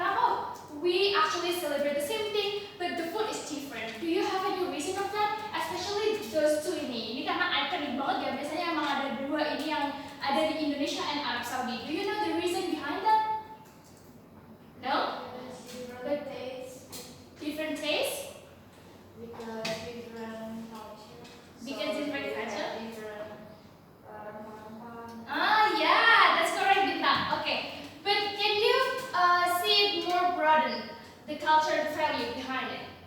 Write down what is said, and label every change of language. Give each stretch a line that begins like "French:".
English: Kenapa we actually celebrate the same thing, but the food is different? Do you have any reason of that? Especially those two
Indonesian: ini. Ini karena iconic banget ya. Biasanya emang ada dua ini yang ada di Indonesia and Arab Saudi.
English: Do you know the reason behind that? No? Different taste. Different taste? Because different culture. Because different culture? Different makan. Ah, yeah, that's correct, Bintang. Okay, but can you see it more broaden, the culture, the value behind it?